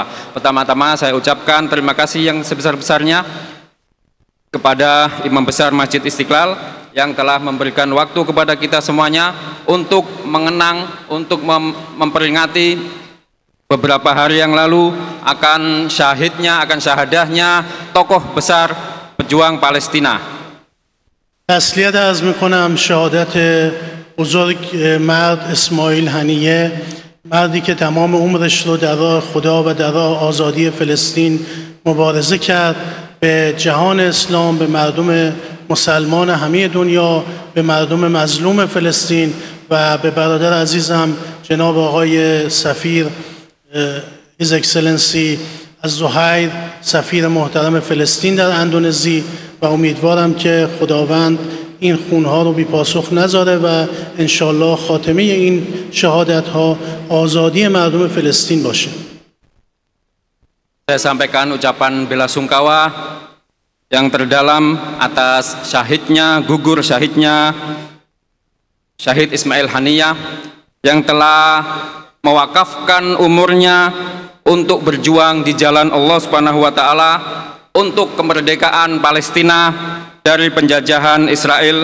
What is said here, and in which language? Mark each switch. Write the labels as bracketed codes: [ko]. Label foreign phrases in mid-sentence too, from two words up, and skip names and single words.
[id] Pertama-tama saya ucapkan terima kasih yang sebesar-besarnya kepada Imam Besar Masjid Istiqlal yang telah memberikan waktu kepada kita semuanya untuk mengenang, untuk memperingati beberapa hari yang lalu akan syahidnya, akan syahadahnya tokoh besar pejuang Palestina. [fa] تسلیت عرض میکنم شهادت بزرگ مرد اسماعیل هنیه، مردی که تمام عمرش رو در راه خدا و در راه آزادی فلسطین مبارزه کرد، به جهان اسلام، به مردم مسلمان همه دنیا، به مردم مظلوم فلسطین و به برادر عزیزم جناب آقای سفیر [en] His Excellency [fa] الزهیر، سفیر محترم فلسطین در اندونزی، و امیدوارم که خداوند این خونها رو بی پاسخ نذاره و انشالله خاتمه این شهادت ها آزادی مردم فلسطین باشه. [id] Saya sampaikan ucapan bela sungkawa yang terdalam atas syahidnya, gugur syahidnya Syahid Ismail Haniyah yang telah mewakafkan umurnya untuk berjuang di jalan [ar] الله سبحانه وتعالى [id] untuk kemerdekaan Palestina dari penjajahan Israel.